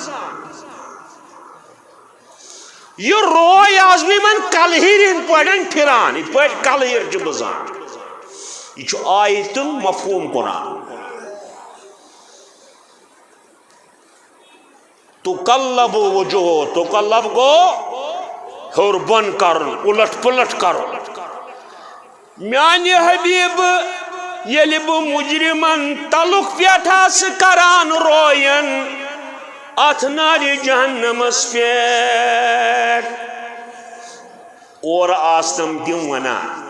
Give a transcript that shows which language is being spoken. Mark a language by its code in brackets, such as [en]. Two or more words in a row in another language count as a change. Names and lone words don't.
[ks] یہ روے آس بہٕ یِمن کلہِرِ ہٕنٛدۍ پٲٹھۍ پھِران یِتھ پٲٹھۍ کلہِر چھِ بٕزان یہ چھُ آیتُن مفہوٗم قرآن [ar] تقلب وجوہ [ks] تقلب گو ہیوٚر بۄن کرُن اُلٹ پُلٹ کرُن میانہِ حبیٖبہٕ ییٚلہِ بہٕ مُجرِمن تلُک پٮ۪ٹھ آسہٕ کران روین اتھ نارِ جہنمس پٮ۪ٹھ اورٕ آسنم تِم ونان